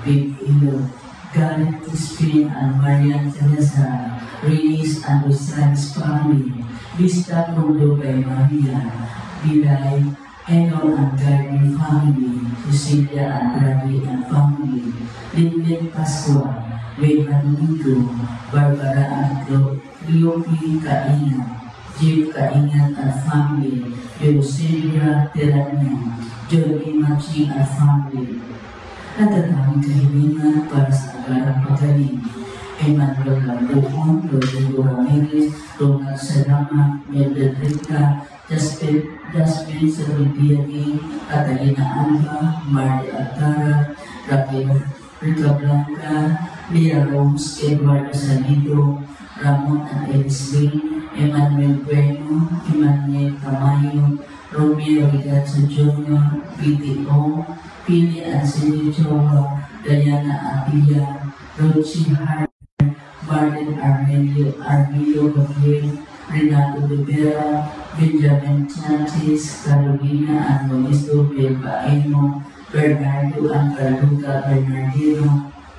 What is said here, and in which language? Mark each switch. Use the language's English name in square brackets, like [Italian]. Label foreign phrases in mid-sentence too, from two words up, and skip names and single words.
[English] Big Ilo, Gareth Crispin and Marian Teresa, Reyes and Rosales family, Vista Condo by Maria, Bilay, Enon and Gardner family, Cecilia and Bradley and family, Lindlin Pascua, Wayman Domingo, Barbara and Leo P. Kainat, Jake Kainat and family, Eusebia Terania, Jolie Maching and family. [Filipino] At ang aming kahilingan para sa agarang pagaling, Emmanuel Lambuon, Rodrigo Ramirez, Ronald Salama, Mildred Rica, Jasmine Sabibiani, Catalina Alba, Marty Altara, Raquel Rica Blanca, Lea Rose, Eduardo Salido, [English] Ramon and Ellis Lane, Emmanuel Bueno, Emmanuel Tamayo, Romeo Rigazo Jr., PTO, Pili Anselio Chowa, Diana Apia, Rochi Hart, Martin Armilio Gabriel, Renato Rivera, Benjamin Sanchez, Carolina and Monisto Bilbaino, Bernardo and Carluca Bernardino,